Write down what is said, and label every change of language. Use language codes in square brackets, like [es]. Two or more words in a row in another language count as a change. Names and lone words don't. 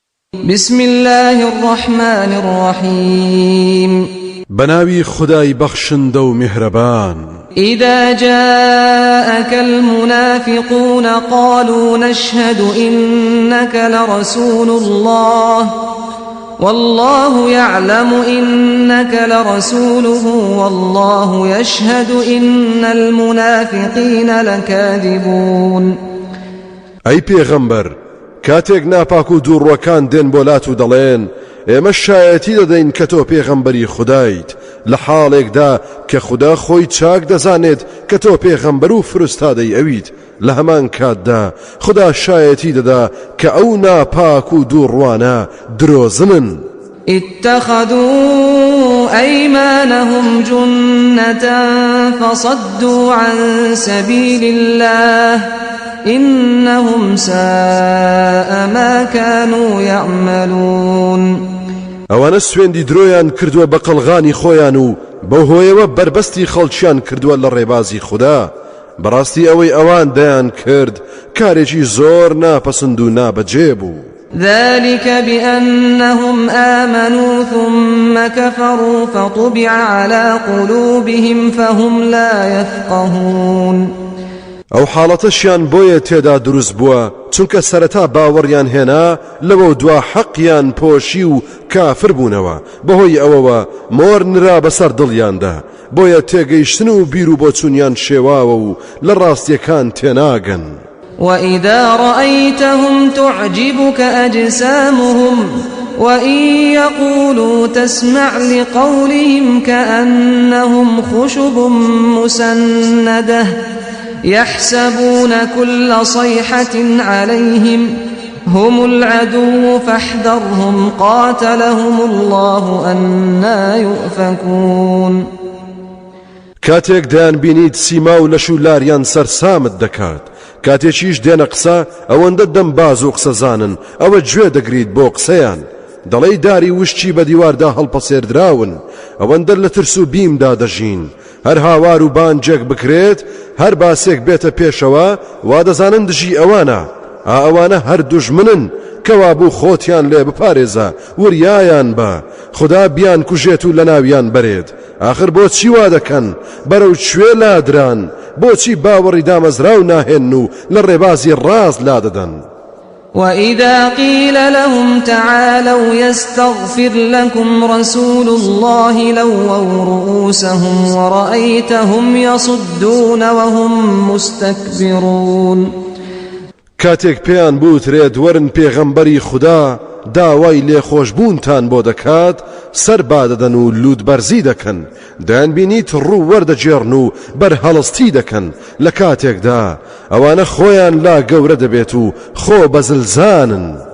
[ar] بسم الله الرحمن الرحيم [ckb] بناوي خداي بخشند و مهربان [ar] إذا جاءك المنافقون قالوا نشهد إنك لرسول الله والله يعلم إنك لرسوله والله يشهد إن المنافقين لكاذبون [ckb] أي پیغمبر کاتێک ناپاک و دووڕوەکان دێن بۆلات و دەڵێن ئێمە شایەتی دەدەین کە تۆ پێغەمبەری خودایت لە حاڵێکدا کە خوددا خۆی چاک دەزانێت کە تۆ پێغەمبەر و فرستادەی ئەویت لە هەمان کاتدا خوددا شایەتی دەدا کە ئەو ناپاک و دووڕوانە درۆزنن. [ar] اتخذوا أيمانهم جنة فصدوا عن سبيل الله إنهم ساء ما كانوا يعملون. [ckb] ئەوانە سوێندی درۆیان کردووە بە قەڵغانی خۆیان و بەو هۆیەوە بربەستی خەڵکیان کردووە لە ڕێبازی خوددا. بەڕاستی ئەوەی ئەوان دەیان کرد کارێکی زۆر ناپەسند و نابەجێ بوو. [ar] ذلك بأنهم آمنوا ثم كفروا فطبع على قلوبهم فهم لا يفقهون. [ckb] ئەو حاڵەتەشیان بۆیە تێدا دروست بووە چونکە سەرەتا باوەڕیان هێنا لەوە دوا حەقیان پۆشی و کافر بوونەوە بەهۆی ئەوەوە مۆر نرا بەسەر دڵیاندا بۆیە تێگەیشتن و بیر و بۆچوونیان شێواوە و لە ڕاستیەکان تێناگەن. [ar] وإذا رأيتهم تعجبك أجسامهم وإن يقولوا تسمع لقولهم كأنهم خشب مسندة يحسبون كل صيحة عليهم هم العدو فاحذرهم قاتلهم الله أنى يؤفكون. [ckb] کاتێک دەیان بینیت سیما و لەش و لاریان سەرسامت دەکات کاتێکیش دێنە قسە ئەوەندە دەمباز و قسەزانن ئەوە گوێ دەگریت بۆ قسەیان دەڵێی داری وشتی بە دیواردا هەڵپەسێردراون ئەوەندە لە ترس و بیمدا دەژین هەر هاوار و بانجێک بکرێت هەر باسێک بێتە پێشەوە وا دەزانن دژی ئەوانە ئەوانە هەر دوژمنن کەوا بوو خۆتیان لێ بپارێزە وریایان بە خوددا بیان کوژێت و لە ناویان بەرێت آخر بۆچی وا دەکەن بەرەو کوێ لادران بۆچی باوەڕی دامەزراو ناهێن و لە ڕێبازی ڕاست لادەدەن. [ar] وإذا قيل لهم تعالوا يستغفر لكم رسول الله لووا رؤوسهم ورأيتهم يصدون وهم مستكبرون. [ckb] کاتێک پێیان بوترێت وەرن پێغەمبەری خوددا داوای لێخۆشبوونتان بۆ دەکات سەر بادەدەن و لوودبەرزی دەکەن دەیان بینیت ڕوو وەردەجێڕن و بەرهەڵستی دەکەن لە کاتێکدا ئەوانە خۆیان لا گەورە دەبێت و خۆ بەزلزانن.